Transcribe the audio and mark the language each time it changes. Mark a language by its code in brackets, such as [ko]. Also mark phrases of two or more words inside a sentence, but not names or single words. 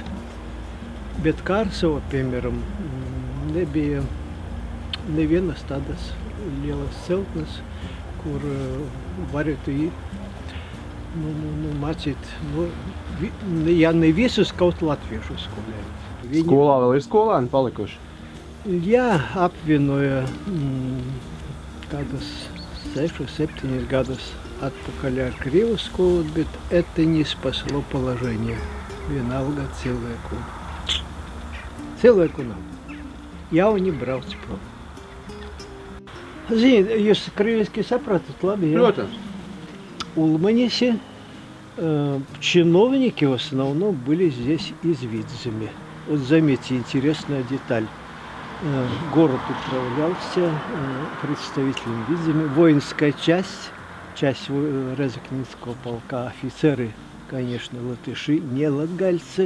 [lv] Bet Kārsava, piemēram, nebija nevienas tādas lielas celtnes, kur varētu mācīt, ja ne visus kaut latviešu skolēni. Skolā vēl ir skolēni palikuši? Jā, apvienoja kādas 6-7 gadus atpakaļ ar Krievu skolu, bet [ru] это не спасло положение. [lv] Vienalga cilvēku. Cilvēku nav. Jauni brauc prom. Ziniet, jūs krieviski sapratat, labi? Ja? Protams. [ru] Улманисе чиновники в основном были здесь из Видземи. Вот заметьте, интересная деталь. Город управлялся представителем Видземи. Воинская часть Резакнинского полка, офицеры, конечно, латыши, не латгальцы.